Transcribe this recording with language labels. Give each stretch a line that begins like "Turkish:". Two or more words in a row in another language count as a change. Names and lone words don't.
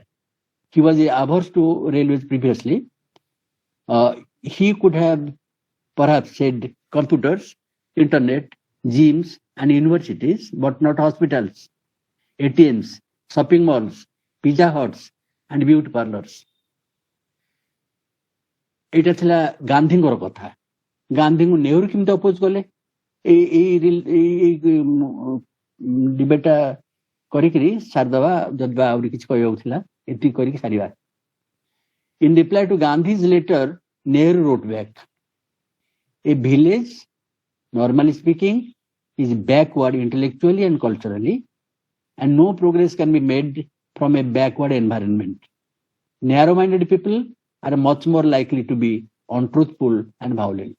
English: He was averse to railways previously. He could have perhaps said computers, internet, gyms, and universities, but not hospitals, ATMs, shopping malls, pizza huts, and beauty parlors.
Odia: এটা ଥିଲା ଗାନ୍ଧୀଙ୍କର କଥା। ଗାନ୍ଧୀଙ୍କୁ ନେହେରୁ କେମିତି ଅପୋଜ କଲେ? ଏଇ ଡିବେଟଟା କରିକିରି ସାରିଦବା, ଯଦି ଆହୁରି କିଛି କହିବାକୁ ଥିଲା ଏତିକି କରିକି ସାରିବା।
English: In reply to Gandhi's letter, Nehru wrote back, a village, normally speaking, is backward intellectually and culturally, and no progress can be made from a backward environment. Narrow-minded people are much more likely to be untruthful and violent.